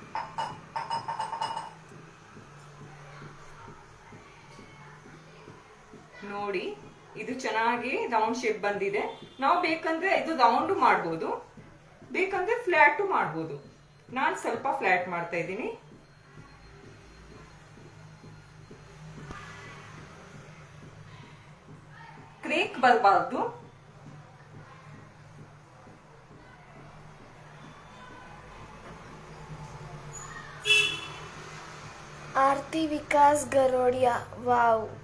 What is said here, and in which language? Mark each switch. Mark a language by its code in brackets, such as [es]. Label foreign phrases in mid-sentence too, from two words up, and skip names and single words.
[kn] ನೋಡಿ, ಇದು ಚೆನ್ನಾಗಿ [en] round shape [kn] ಬಂದಿದೆ. ನಾವು ಬೇಕಂದ್ರೆ ಇದು ರೌಂಡ್ ಮಾಡ್ಬೋದು, ಬೇಕಂದ್ರೆ ಫ್ಲಾಟ್ ಮಾಡ್ಬೋದು. ನಾನು ಸ್ವಲ್ಪ ಫ್ಲಾಟ್ ಮಾಡ್ತಾ ಇದ್ದೀನಿ. ಕ್ರೇಕ್ ಬರಬಾರ್ದು. आरती विकास गरोडिया वाव.